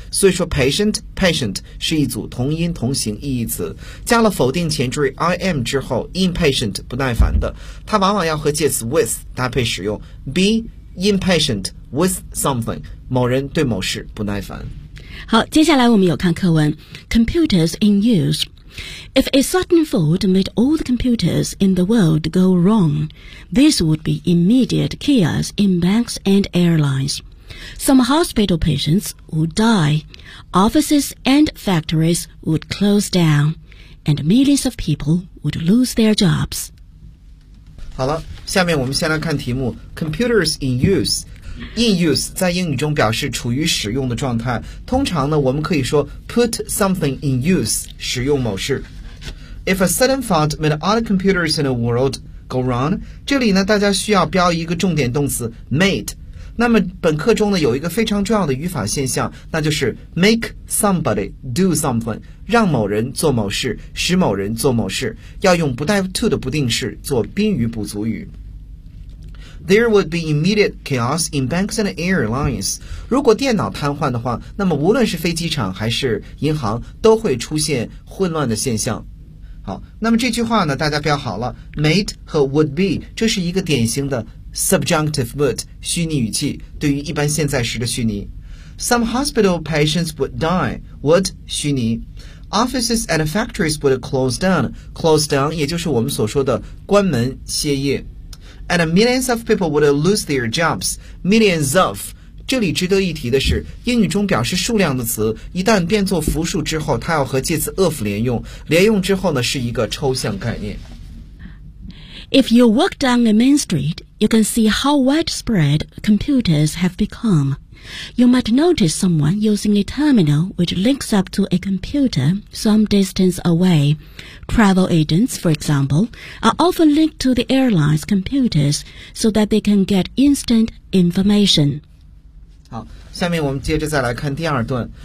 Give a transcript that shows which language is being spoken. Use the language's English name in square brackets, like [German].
[Chinese] 所以说 patient 是一组同音同形异义词，加了否定前缀 im 之后， impatient 不耐烦的，它往往要和介词 with 搭配使用， [English] be impatient with something， [Chinese] 某人对某事不耐烦。好，接下来我们有看课文。 [English] computers in useIf a sudden fault made all the computers in the world go wrong, this would be immediate chaos in banks and airlines. Some hospital patients would die, offices and factories would close down, and millions of people would lose their jobs. [Chinese] 好了，下面我们先来看题目。 [English] Computers in use。 [Chinese] In use 在英语中表示处于使用的状态，通常呢我们可以说 [English] put something in use， [Chinese] 使用某事。 [English] If a sudden fault made all the computers in the world go wrong， [Chinese] 这里呢大家需要标一个重点动词 [English] made。 [Chinese] 那么本课中呢有一个非常重要的语法现象，那就是 [English] make somebody do something， [Chinese] 让某人做某事，使某人做某事，要用不带 to 的不定式做宾语补足语。 [English] There would be immediate chaos in banks and airlines. [Chinese] 如果电脑瘫痪的话，那么无论是飞机场还是银行都会出现混乱的现象。好，那么这句话呢大家标好了， made 和 would be， 这是一个典型的 subjunctive would 虚拟语气，对于一般现在时的虚拟。 [English] Some hospital patients would die， would [Chinese] 虚拟。 [English] Offices and factories would close down， close down [Chinese] 也就是我们所说的关门歇业。 [English] And millions of people would lose their jobs. Millions of. [Chinese] 这里值得一提的是，英语中表示数量的词，一旦变作复数之后，它要和介词 of 连用。连用之后呢，是一个抽象概念。 [English] If you walk down a main street, you can see how widespread computers have become. You might notice someone using a terminal which links up to a computer some distance away. Travel agents, for example, are often linked to the airline's computers so that they can get instant information. [Chinese] 好，下面我们接着再来看第二段。